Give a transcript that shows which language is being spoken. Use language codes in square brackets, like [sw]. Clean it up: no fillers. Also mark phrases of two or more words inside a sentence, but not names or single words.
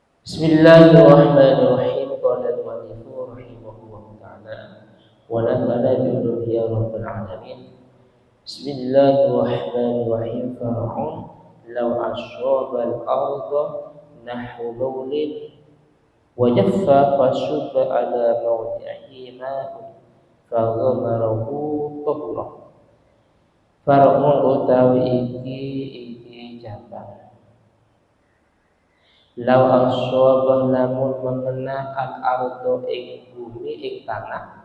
[ar] بسم الله الرحمن الرحيم قال المؤلف رحمه الله تعالى ونفعنا بعلومه يا رب العالمين. بسم الله الرحمن الرحيم. فرع لو أصاب الأرض نحو بول وجف فصب على موضعه ماء فغمره طهر. [jv] Far'un utawi iki jabang. [ar] لو أصاب [jv] lamun mengena al-ardo ing bumi ing tanah.